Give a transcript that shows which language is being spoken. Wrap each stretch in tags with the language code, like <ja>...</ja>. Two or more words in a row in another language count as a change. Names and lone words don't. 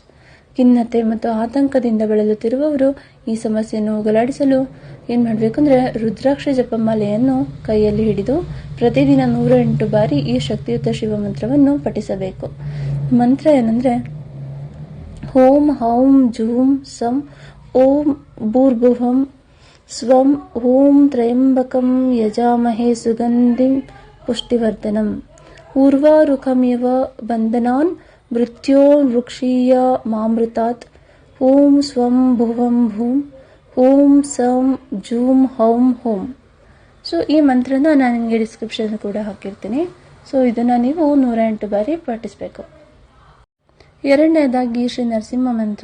<kn>ಖಿನ್ನತೆ ಮತ್ತು ಆತಂಕದಿಂದ ಬಳಲುತ್ತಿರುವವರು ಈ ಸಮಸ್ಯೆಯನ್ನು ಹೋಗಲಾಡಿಸಲು ಏನು ಮಾಡಬೇಕಂದ್ರೆ ರುದ್ರಾಕ್ಷ ಜಪಮಾಲೆಯನ್ನು ಕೈಯಲ್ಲಿ ಹಿಡಿದು ಪ್ರತಿದಿನ 108 ಬಾರಿ ಈ ಶಕ್ತಿಯುತ ಶಿವ ಮಂತ್ರವನ್ನು ಪಠಿಸಬೇಕು. ಮಂತ್ರ ಏನಂದ್ರೆ</kn> <sa>ಓಂ ಹೌಂ ಜೂಂ ಸಂ ಓಂ ಭೂರ್ಭುವಂ ಸ್ವಂ ಓಂ ತ್ರಯಂಬಕಂ ಯಜಾಮಹೇ ಸುಗಂಧಿಂ ಪುಷ್ಟಿವರ್ಧನಂ ಊರ್ವಾರುಕಮಿವ ಬಂಧನಾನ್ ಮೃತ್ಯೋ ವೃಕ್ಷೀಯ ಮಾಮೃತಾತ್ ಓಂ ಸ್ವಂ ಭುವಂ ಭೂಂ ಓಂ ಸಂ ಜೂಂ ಹೌಂ ಹೋಂ.</sa> <kn>ಸೊ ಈ ಮಂತ್ರನ ನಾನು ನಿಮಗೆ ಡಿಸ್ಕ್ರಿಪ್ಷನ್ ಕೂಡ ಹಾಕಿರ್ತೀನಿ. ಸೊ ಇದನ್ನು ನೀವು 108 ಬಾರಿ ಪಠಿಸಬೇಕು. ಎರಡನೇದಾಗಿ ಶ್ರೀ ನರಸಿಂಹ ಮಂತ್ರ.</kn>